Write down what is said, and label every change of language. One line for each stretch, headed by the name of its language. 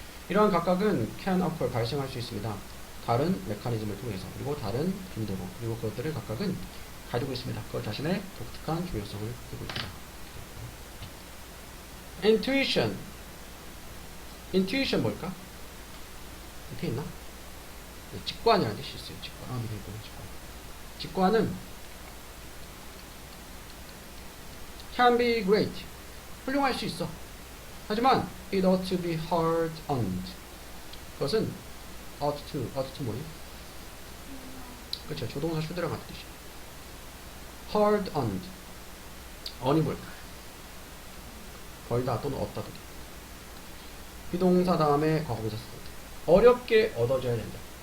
Korean: 이러한 각각은
English: can occur
Korean: 발생할 수 있습니다. 다른 메커니즘을 통해서 그리고 다른 빈도로 그리고 그것들을 각각은 가지고 있습니다. 그것 자신의 독특한 중요성을 가지고 있다. intuition. intuition 뭘까? 밑에 있나? 직관이라는 뜻이 있어요. 직관. 밑에 있구나.
English: 직관은 can be great.
Korean: 훌륭할 수 있어.
English: 하지만 it ought to be hard earned.
Korean: 그것은 ought to 뭐니? 그렇죠. 조동사 should 같은 뜻이야.
English: hard earned.
Korean: earn이 뭘까? 벌다 또는 얻다. 비동사 다음에 과거분사 쓰다. 어렵게 얻어져야 된다.